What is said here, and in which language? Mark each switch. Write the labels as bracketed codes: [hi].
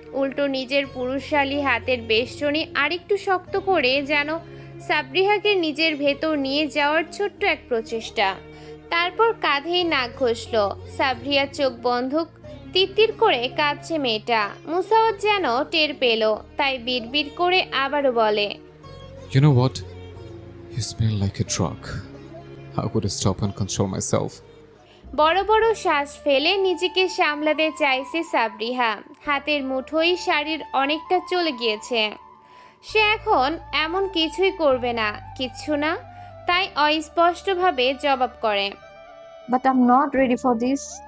[bn] উল্টো নিজের পুরুষশালী হাতের বেষ্টনী আরেকটু শক্ত করে যেন সাবরিহাকে নিজের ভেতর নিয়ে যাওয়ার ছোট্ট এক প্রচেষ্টা। তারপর কাঁধেই নাক ঘষল। সাবরিয়া চোখ বন্ধ, তিত্তির করে কাঁদছে মেয়েটা। মুসাওয়াত যেন টের পেল, তাই বিড়বিড় করে আবারও বলে, [en] You know what? You smell like a drug. How could I stop and control myself? [bn] বড় বড় শ্বাস ফেলে নিজেকে সামলাতে চাইছে সাবরিহা। হাতের মুঠোই শাড়ির অনেকটা চলে গিয়েছে। সে এখন এমন কিছুই করবে না, কিচ্ছু না। তাই অস্পষ্টভাবে জবাব করে, [en] But I am not ready for this.